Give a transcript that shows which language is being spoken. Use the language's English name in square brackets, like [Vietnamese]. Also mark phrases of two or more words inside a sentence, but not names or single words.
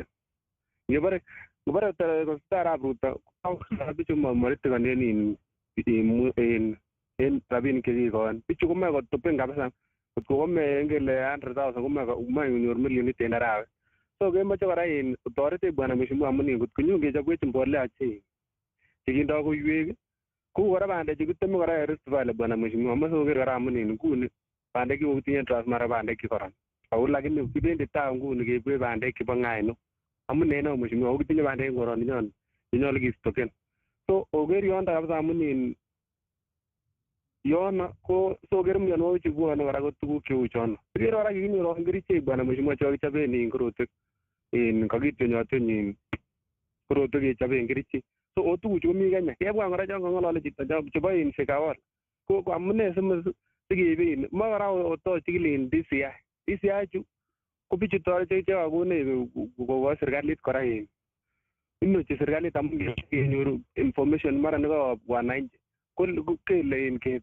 [Kalenjin] Ngibare kostai arap Ruto bichu maritikane en rabinik chekikoin bichu komoe kotupen kabisa. Kotko kome ngele 100,000 komoe konyor milionit en arawet. So kemoche kora toretech [Swahili] bwana mheshimiwa [Kalenjin] amun kotko nyon kechobwech mbolea chekindoi koiwek kou kora bandek chekiteme kora en Rift Valley [Swahili] bwana mheshimiwa [Kalenjin] amoche koker kora amun nguni bandek chekokitinye Transmara bandek chekoron ako lakini kibendi tai nguni keibe bandek chebo ng'aino amun en mheshimiwa kokitinye bandek en koroni nyon chenyolu kistoken. So oker yondo kabisa amun yono ko soker mionwogik chebwone kora ko tuguk cheu chono. Kikere kora kikinyor kerichek [Swahili] bwana mheshimiwa [Kalenjin] chekokichoben korotwek kakityonyotyony korotwek kechoben kerichek. So tuguchu komi Kenya. Kebwa kora chon kong'olole chito chebo Shekawol ko amune sikeibe moe kora otoch chikil DCI. DCI chu ko bichu chekakonech kokoi serikalit kora inochi serikalit amun kenyoru information mara neko wananchi kele